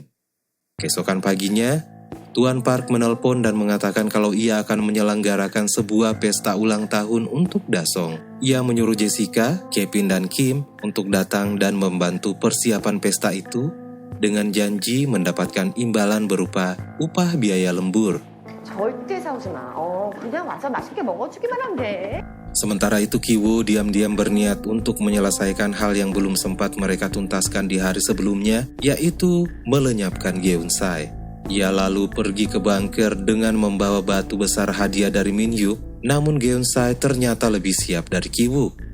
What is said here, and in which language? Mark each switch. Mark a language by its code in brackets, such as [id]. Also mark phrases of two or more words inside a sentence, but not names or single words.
[id] Keesokan paginya, Tuan Park menelpon dan mengatakan kalau ia akan menyelenggarakan sebuah pesta ulang tahun untuk Dasong. Ia menyuruh Jessica, Kevin, dan Kim untuk datang dan membantu persiapan pesta itu dengan janji mendapatkan imbalan berupa upah biaya lembur. [ko] 절대 싸우지 마. 그냥 와서 맛있게 먹어주기만 하면 돼. [id] Sementara itu Ki Woo diam-diam berniat untuk menyelesaikan hal yang belum sempat mereka tuntaskan di hari sebelumnya, yaitu melenyapkan Geun Sai. Ia lalu pergi ke bangker dengan membawa batu besar hadiah dari Min Hyuk, namun Geun Sai ternyata lebih siap dari Ki Woo.